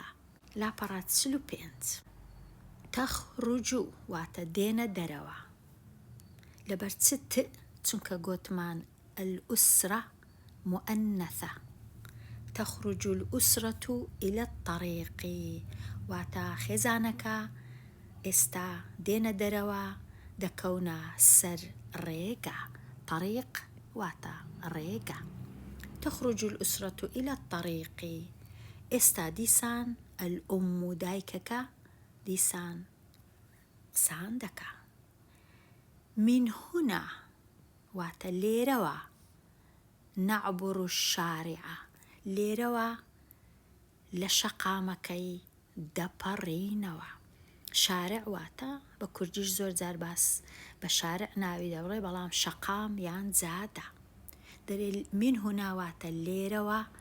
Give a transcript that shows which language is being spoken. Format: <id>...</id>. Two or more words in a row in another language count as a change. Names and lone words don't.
<ckb>لاپەڕە 45 تەخڕوجو واتە دێنە دەرەوە. لەبەر چونکە گوتمان</ckb> <ar>الأسرة مؤنثة، تخرج الأسرة إلى الطريق</ar> <ckb>واتا خێزانەکە ئێستا دێنە دەرەوە دەکەونە سەر ڕێگە طريق واتا ڕێگە</ckb> <ar>تخرج الأسرة إلى الطريق</ar> <ckb>ئێستا دیسان الأم دایکەکە دیسان قسان دەکا</ckb> <ar>من هنا</ar> <ckb>واتە لێرەوە</ckb> <ar>نعبر الشارع</ar> <ckb>لێرەوە لە شەقامەکەی دەپەڕینەوە شارع واتە بە کوردیش زۆر جار باس بە شارع ناوی دەبڕێ بەڵام شەقام یان جادە دەرێ</ckb> <ar>من هنا</ar> <ckb>واتە لێرەوە</ckb>